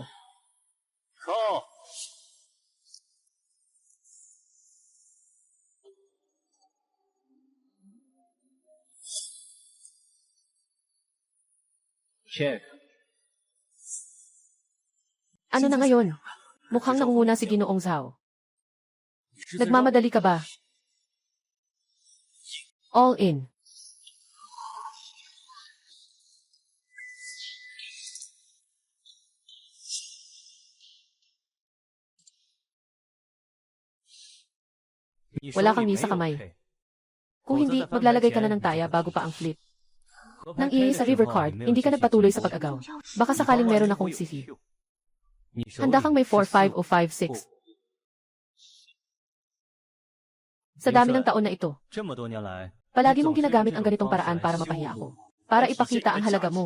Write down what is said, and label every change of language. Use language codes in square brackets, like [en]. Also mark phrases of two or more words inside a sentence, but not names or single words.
[en] Call. Check. [tl] Ano na ngayon? Mukhang nangunguna si Ginoong Zhao. Nagmamadali ka ba? [en] All in. [tl] Wala kang sa kamay. Kung hindi, maglalagay ka na ng taya bago pa ang flip. Nang sa [en] river card, [tl] hindi ka nagpatuloy sa pag-agaw. Baka sakaling meron akong CC. Handa kang may 4-5 o 5-6. Sa dami ng taon na ito, [zh] 这么多年来， [tl] palagi mong ginagamit ang ganitong paraan para mapahiya ako. Para ipakita ang halaga mo.